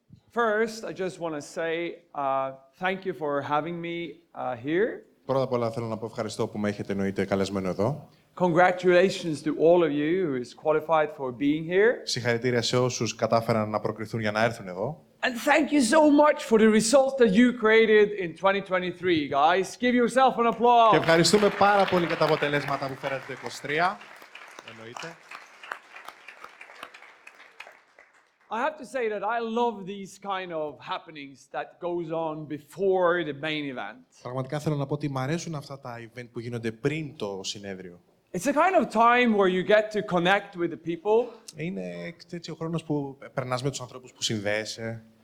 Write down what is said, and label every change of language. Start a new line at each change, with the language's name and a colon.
English: First, I just want to say thank you for having me here.
Greek: Πρώτα απ' όλα θέλω να πω ευχαριστώ που με έχετε εννοείται καλεσμένο εδώ.
English: Congratulations to all of you who is qualified for being here.
Greek: Συγχαρητήρια σε όσους κατάφεραν να προκριθούν για να έρθουν εδώ.
English: And thank you so much for the results that you created in 2023, guys. Give yourself an applause.
Greek: Και ευχαριστούμε πάρα πολύ για τα αποτελέσματα που φέρατε το 2023. Εννοείται.
English: I have to say that I love these kind of happenings that goes on before the main event.
Greek: Πραγματικά θέλω να πω ότι μου αρέσουν αυτά τα event που γίνονται πριν το συνέδριο.
English: It's a kind of time where you get to connect with the people.
Greek: Είναι έτσι ο χρόνος που περνάς με τους ανθρώπους που συνδέεσαι.